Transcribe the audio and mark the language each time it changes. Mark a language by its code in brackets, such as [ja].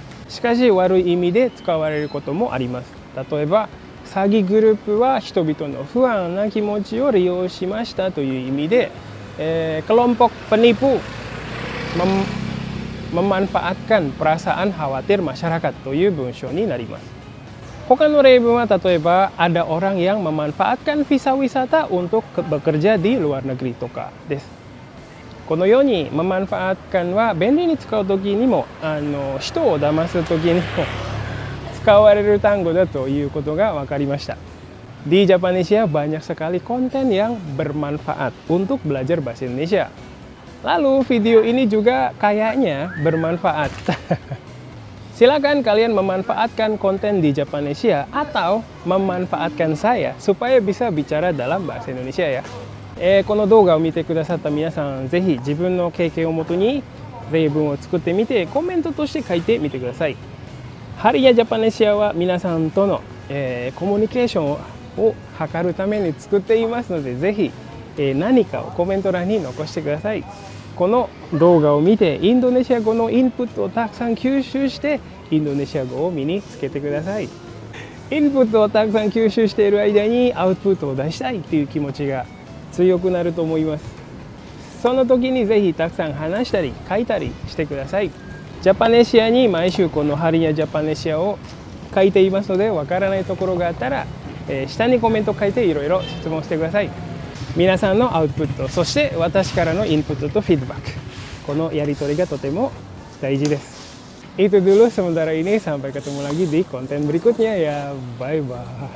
[ja] しかし悪い意味で使われることもあります。例えば詐欺グループは人々の不安な気持ちを利用しましたという意味で、 kelompok penipu memanfaatkan perasaan khawatir masyarakat という文章になります。 [id] 他の例文は例えば ada orang yang memanfaatkan visa wisata untuk bekerja di luar negeri とかです。 [ja] このように memanfaatkan は便利に使う時にも人を騙す時にも使われる単語だということが分かりました。 [id] Di Japanesia banyak sekali konten yang bermanfaat untuk belajar bahasa Indonesia. Lalu video ini juga kayaknya bermanfaat. Silakan kalian memanfaatkan konten di Japanesia atau memanfaatkan saya supaya bisa bicara dalam bahasa Indonesia ya. [ja] この動画を見てくださった皆さん、ぜひ自分の経験をもとに例文を作ってみてコメントとして書いてみてください。ハリヤジャパネシアは皆さんとの、コミュニケーションを図るために作っていますので、ぜひ、何かをコメント欄に残してください。この動画を見てインドネシア語のインプットをたくさん吸収してインドネシア語を身につけてください。インプットをたくさん吸収している間にアウトプットを出したいという気持ちが強くなると思います。その時にぜひたくさん話したり書いたりしてください。ジャパネシアに毎週このハリヤジャパネシアを書いていますので、わからないところがあったら、下にコメント書いていろいろ質問してください。皆さんのアウトプット、そして私からのインプットとフィードバック、このやり取りがとても大事です。 [id] Itu dulu sementara ini, sampai ketemu lagi di konten berikutnya ya. Bye bye.